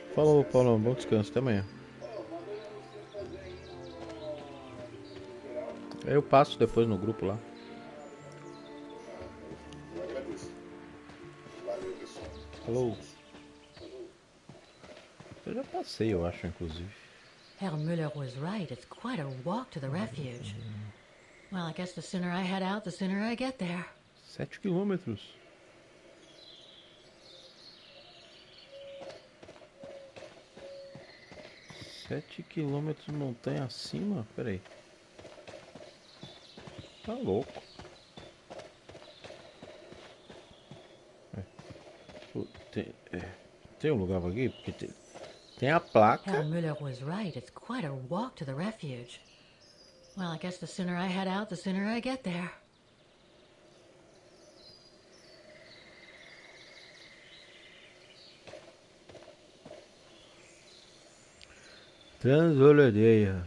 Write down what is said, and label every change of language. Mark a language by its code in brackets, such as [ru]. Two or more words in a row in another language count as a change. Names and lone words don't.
[pt] Falou, Paulo. Bom descanso. Até amanhã. Eu passo depois no grupo lá. Eu agradeço. Valeu, pessoal. Falou. Eu já passei, eu acho, inclusive. [en] Herr Müller was right. It's quite a walk to the refuge. Well, I guess the sooner I head out, the sooner I get there. [pt] 7 quilômetros. Sete quilômetros montanha acima? Peraí. Tá louco. Tem um lugar aqui? Porque tem a placa. [en] Herr Müller was right. It's quite a walk to the refuge. Well, I guess the sooner I head out, the sooner I get there. Transoladeia.